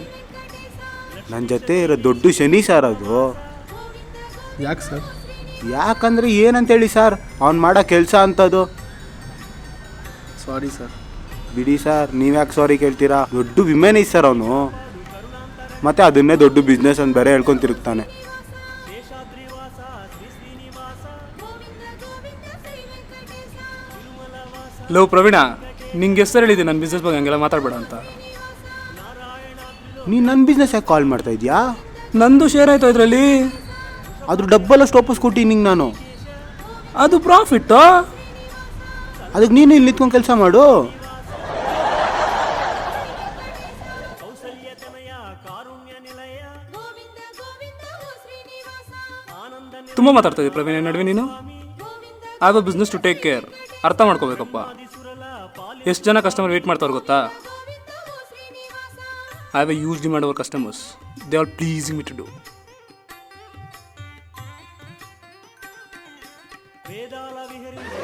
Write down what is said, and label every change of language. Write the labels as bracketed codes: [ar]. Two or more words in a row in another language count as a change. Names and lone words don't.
[kn] ನನ್ನ ಜೊತೆ ಇರೋ ದೊಡ್ಡ ಶನಿ ಸರ್ ಅದು. ಯಾಕೆ ಸರ್? ಯಾಕಂದ್ರೆ ಏನಂತೇಳಿ ಸರ್ ಅವ್ನು ಮಾಡೋ ಕೆಲಸ ಅಂಥದ್ದು. ಸಾರಿ ಸರ್. ಬಿಡಿ ಸರ್ ನೀವ್ಯಾಕೆ ಸಾರಿ ಕೇಳ್ತೀರಾ? ದೊಡ್ಡ ವಿಮೆನ್ ಐತೆ ಸರ್ ಅವನು, ಮತ್ತೆ ಅದನ್ನೇ ದೊಡ್ಡ ಬಿಸ್ನೆಸ್ ಅಂತ ಬೇರೆ ಹೇಳ್ಕೊಂಡು ತಿರುಗ್ತಾನೆ. [te] శేషాద్రివాస శ్రీ శ్రీనివాస [kn] ಲೋ ಪ್ರವೀಣ, ನಿಂಗೆ ಹೆಸರು ಹೇಳಿದೆ ನನ್ನ ಬಿಸ್ನೆಸ್ ಬಗ್ಗೆ ಹಂಗೆಲ್ಲ ಮಾತಾಡಬೇಡ ಅಂತ. ನೀನು ನನ್ನ ಬಿಸ್ನೆಸ್ ಯಾಕೆ ಕಾಲ್ ಮಾಡ್ತಾ ಇದೀಯಾ? ನಂದು ಶೇರ್ ಆಯ್ತು ಅದರಲ್ಲಿ. ಅದ್ರ ಡಬ್ಬಲ್ ಸ್ಟಾಪಸ್ ಕೊಟ್ಟಿನಿ ನಿಂಗೆ ನಾನು. ಅದು ಪ್ರಾಫಿಟ್ಟು. ಅದಕ್ಕೆ ನೀನು ಇಲ್ಲಿ ನಿಂತ್ಕೊಂಡು ಕೆಲಸ ಮಾಡು. [te] కౌసల్యతనయ కారుణ్య నిలయ గోవింద గోవింద ఓ శ్రీనివాస ఆనంద [kn] ತುಂಬ ಮಾತಾಡ್ತಾ ಇದ್ದೀವಿ ಪ್ರವೀಣ್ ನಡುವೆ ನೀನು. [en] I have a business to take care. [kn] ಅರ್ಥ ಮಾಡ್ಕೋಬೇಕಪ್ಪ. [te] నిలయసురల పాలి [kn] ಎಷ್ಟು ಜನ ಕಸ್ಟಮರ್ ವೇಟ್ ಮಾಡ್ತಾವ್ರು ಗೊತ್ತಾ? [te] గోవింద ఓ శ్రీనివాస [en] I have a huge demand our customers. They are pleasing me to do. [te] వేదాల విహరి